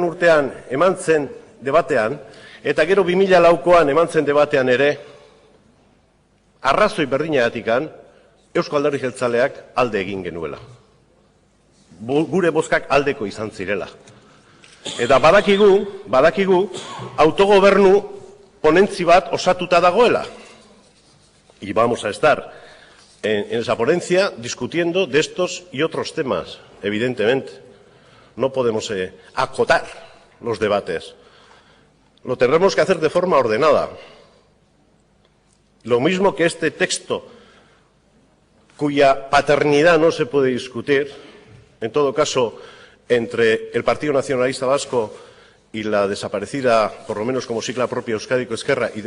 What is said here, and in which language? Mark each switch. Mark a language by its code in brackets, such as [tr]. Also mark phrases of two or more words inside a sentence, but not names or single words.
[eu] urtean eman zen debatean, eta gero 2004an eman zen debatean ere, arrazoi berdinagatikan Eusko Alderdi Jeltzaleak alde egin genuela. Gure bozkak aldeko izan zirela. Eta badakigu autogobernu ponentzi bat osatuta dagoela. [es] Y vamos a estar en esa ponencia discutiendo de estos y otros temas, evidentemente. No podemos acotar los debates. Lo tendremos que hacer de forma ordenada. Lo mismo que este texto, cuya paternidad no se puede discutir, en todo caso, entre el Partido Nacionalista Vasco y la desaparecida, por lo menos como sigla propia, Euskadiko Ezkerra y